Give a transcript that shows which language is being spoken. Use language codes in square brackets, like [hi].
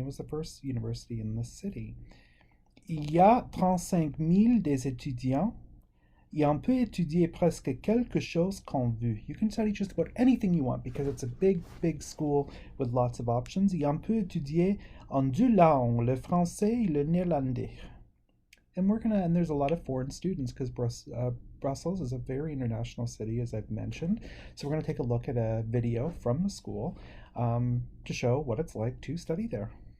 [en] It was the first university in the city. [fr] Il y a 35 000 des étudiants et on peut étudier presque quelque chose qu'on veut. [en] You can study just about anything you want because it's a big, big school with lots of options. [fr] Et on peut étudier en deux langues, le français et le néerlandais. [en] And there's a lot of foreign students because Brussels is a very international city, as I've mentioned. So we're going to take a look at a video from the school to show what it's like to study there.